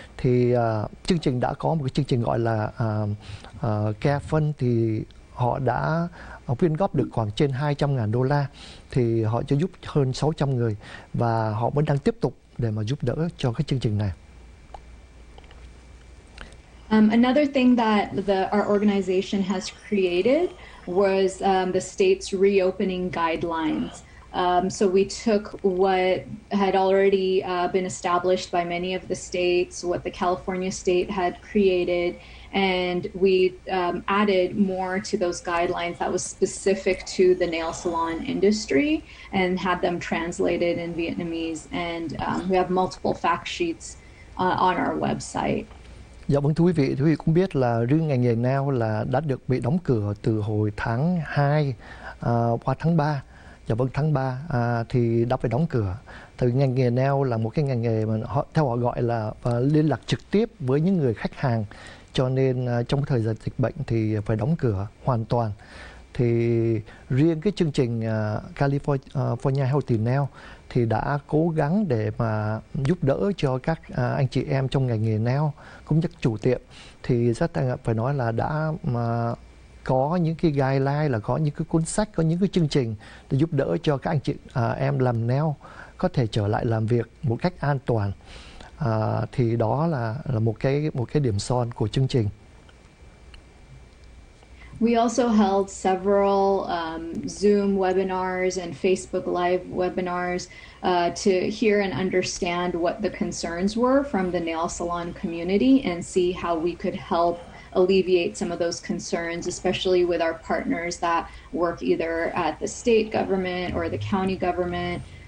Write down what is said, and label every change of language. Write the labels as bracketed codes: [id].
[vi] Thì chương trình đã có một cái chương trình gọi là Care Fund, thì họ đã quyên góp được khoảng trên $200,000, thì họ cho giúp hơn 600 người và họ vẫn đang tiếp tục để mà giúp đỡ cho cái chương trình này. [en] Another thing that our organization has created was the state's reopening guidelines. So we took what had already been established by many of the states, what the California state had created, and we added more to those guidelines that was specific to the nail salon industry and had them translated in Vietnamese. And we have multiple fact sheets on our website. [vi] Dạ vâng, thưa quý vị cũng biết là riêng ngành nghề nail là đã được bị đóng cửa từ hồi tháng 2 qua tháng 3. Dạ vâng, tháng 3 thì đã phải đóng cửa. Từ ngành nghề nail là một cái ngành nghề mà theo họ gọi là liên lạc trực tiếp với những người khách hàng. Cho nên trong thời gian dịch bệnh thì phải đóng cửa hoàn toàn. Thì riêng cái chương trình California Healthy Nail thì đã cố gắng để mà giúp đỡ cho các anh chị em trong ngành nghề nail cũng như chủ tiệm. Thì rất phải nói là đã có những cái guideline, là có những cái cuốn sách, có những cái chương trình để giúp đỡ cho các anh chị em làm nail có thể trở lại làm việc một cách an toàn. Thì đó là một cái điểm son của chương trình. [en] We also held several Zoom webinars and Facebook Live webinars to hear and understand what the concerns were from the nail salon community and see how we could help alleviate some of those concerns, especially with our partners that work either at the state government or the county government.